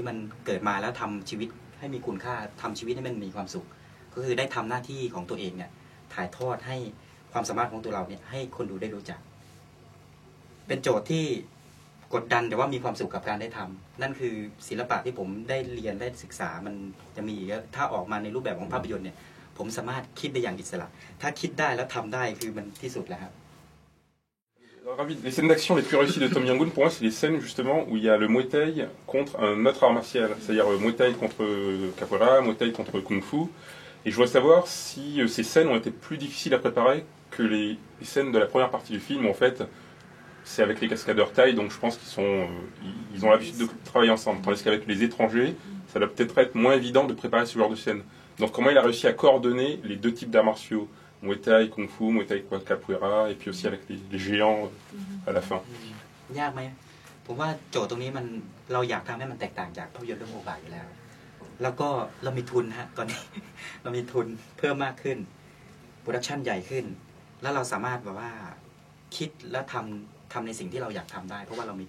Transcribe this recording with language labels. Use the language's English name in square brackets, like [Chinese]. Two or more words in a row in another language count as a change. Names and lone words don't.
[Thai] มันเกิดมาแล้วทำชีวิตให้มีคุณค่าทำชีวิตให้มันมีความสุขก็คือได้ทำหน้าที่ของตัวเองเนี่ยถ่ายทอดให้ความสามารถของตัวเราเนี่ยให้คนดูได้รู้จักเป็นโจทย์ที่กดดันแต่ว่ามีความสุขกับการได้ทำนั่นคือศิลปะที่ผมได้เรียนได้ศึกษามันจะมีถ้าออกมาในรูปแบบของภาพยนตร์เนี่ยผมสามารถคิดได้อย่างอิสระถ้าคิดได้แล้วทำได้คือมันที่สุดแล้วครับ [French] Les scènes d'action les plus réussies de Tom Yum-goong, pour moi, c'est les scènes justement où il y a le Muay Thai contre un autre art martial, c'est-à-dire Muay Thai contre Capoeira, Muay Thai contre Kung Fu. Et je voudrais savoir si ces scènes ont été plus difficiles à préparer que les scènes de la première partie du film. En fait, c'est avec les cascadeurs thaï, donc je pense qu'ils ont l'habitude de travailler ensemble. Tandis qu'avec les étrangers, ça doit peut-être être moins évident de préparer ce genre de scène. Donc comment il a réussi à coordonner les deux types d'arts martiaux, Muay Thai, Kung Fu, Muay Thai Capoeira, et puis aussi avec les géants à la fin. [Thai] ยากไหมผมว่าโจทย์ตรงนี้มันเราอยากทำให้มันแตกต่างจากภาพยนตร์เรื่องโอบาอยู่แล้วแล้วก็เรามีทุนฮะตอนนี้เรามีทุนเพิ่มมากขึ้นโปรดักชันใหญ่ขึ้นแล้วเราสามารถแบบว่าคิดและทำในสิ่งที่เราอยากทำได้เพราะว่าเรามี